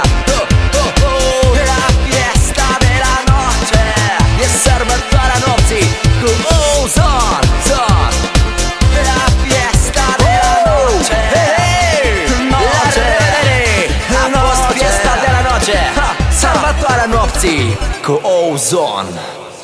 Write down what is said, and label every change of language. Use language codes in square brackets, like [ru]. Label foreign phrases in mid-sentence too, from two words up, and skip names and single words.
[es] La fiesta de la noche [ro] e sărbătoarea nopții cu Ozone. [es] La fiesta de la noche, [ro] la revedere. A fost [es] fiesta de la noche, [ro] sărbătoarea nopții cu Ozone.